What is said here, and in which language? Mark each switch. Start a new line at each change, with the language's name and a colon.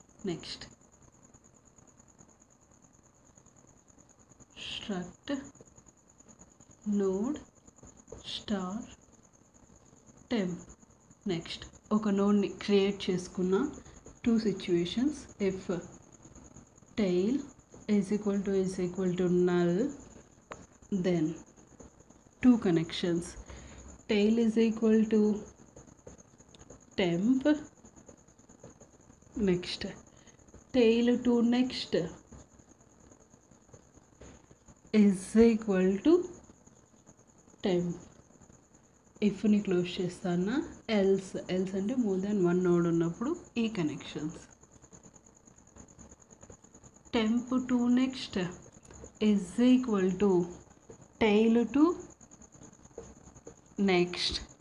English: Next struct node star temp.
Telugu: Next ఒక నోడ్ని create చేసుకున్న two situations.
English: If tail is equal to null, then two connections. Tail is equal to temp. Next tail to next is equal to temp.
Telugu: ఇఫ్ని close చేస్తానా, else అంటే more than one node ఉన్నప్పుడు ఈ connections.
English: Temp to next is equal to tail to next.